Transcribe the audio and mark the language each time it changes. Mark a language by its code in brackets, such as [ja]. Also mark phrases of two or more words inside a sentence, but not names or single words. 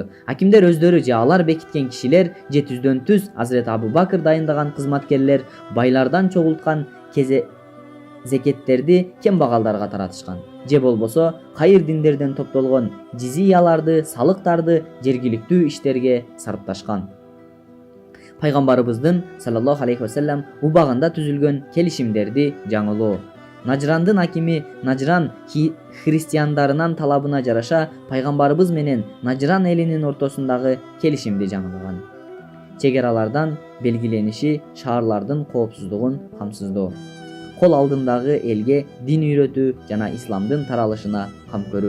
[ky] Hakimдер өздөрү же алар бекиткен кишилер же түздөн түз Hazreti Abu Bakr дайындаган кызматкерлер байлардан чогулткан зекеттерди кембагалдарга таратышкан. Же болбосо кайыр диндерден топтолгон жизияларды, салыктарды жергиликтүү иштерге сарпташкан. Пайгамбарыбыздын [ar] صلى الله عليه وسلم [ky] убагында түзүлгөн келишимдерди жаңылоо. Najrandын hakimi Najran христиандарынын талабына жараша пайгамбарыбыз менен Najran элинин ортосундагы келишимди жаңылаган. Чегералардан белгилениши шаарлардын коопсуздугун камсыздоо. Кол алдындагы элге дин үйрөтүү жана исламдын таралышына кам көрүү.